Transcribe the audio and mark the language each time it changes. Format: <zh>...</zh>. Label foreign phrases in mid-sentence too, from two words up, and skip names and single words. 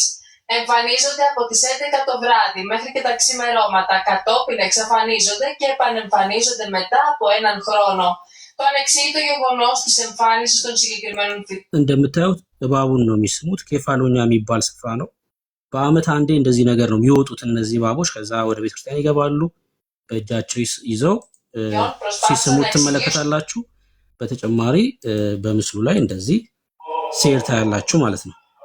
<el>Εμφανίζονται από τις 11 το βράδυ μέχρι και τα ξημερώματα, κατόπιν εξαφανίζονται και επανεμφανίζονται μετά από έναν χρόνο. Το ανεξήγητο γεγονός της εμφάνισης των συγκεκριμένων φυτών.</el> <am>እንደምታዩት እባቡን ነው የሚስሙት። ኬፋሎኛ የሚባል ስፍራ ነው። በአመት አንዴ እንደዚህ ነገር ነው የሚወጡት እነዚህ እባቦች። ከዛ ወደ ቤተክርስቲያን ይገባሉ። በእጃቸው ይዘው ሲስሙት ትመለከታላችሁ። በተጨማሪ በምስሉ ላይ እንደዚህ ሴር ታያላችሁ ማለት ነው።</am>